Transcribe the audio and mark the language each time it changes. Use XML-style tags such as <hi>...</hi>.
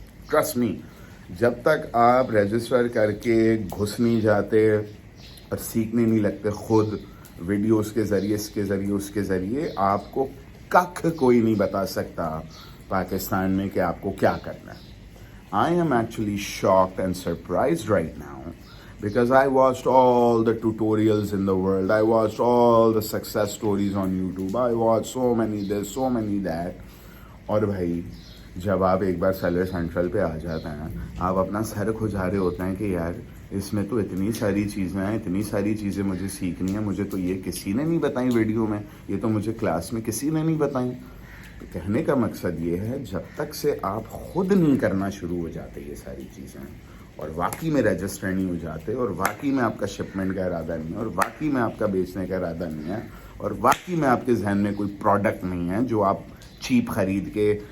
<ur>Trust me, جب تک آپ رجسٹر کر کے گھس نہیں جاتے اور سیکھنے نہیں لگتے خود ویڈیوز کے ذریعے, اس کے ذریعے, اس کے ذریعے, آپ کو ککھ کوئی نہیں بتا سکتا پاکستان میں کہ آپ کو کیا کرنا ہے.</ur> <en>I am actually shocked and surprised right now because I watched all the tutorials in the world. I watched all the success stories on YouTube. I watched so many this, so many that.</en> <ur>اور بھائی جب آپ ایک بار seller central پہ آ جاتے ہیں, آپ اپنا سر کھجا رہے ہوتے ہیں کہ یار اس میں تو اتنی ساری چیزیں ہیں, اتنی ساری چیزیں مجھے سیکھنی ہیں, مجھے تو یہ کسی نے نہیں بتائیں ویڈیو میں, یہ تو مجھے کلاس میں کسی نے نہیں بتائیں. تو کہنے کا مقصد یہ ہے, جب تک سے آپ خود نہیں کرنا شروع ہو جاتے یہ ساری چیزیں, اور واقعی میں رجسٹر نہیں ہو جاتے, اور واقعی میں آپ کا شپمنٹ کا ارادہ نہیں ہے, اور واقعی میں آپ کا بیچنے کا ارادہ نہیں ہے, اور واقعی میں آپ کے ذہن میں کوئی پروڈکٹ نہیں ہے جو آپ چیپ خرید کے</ur>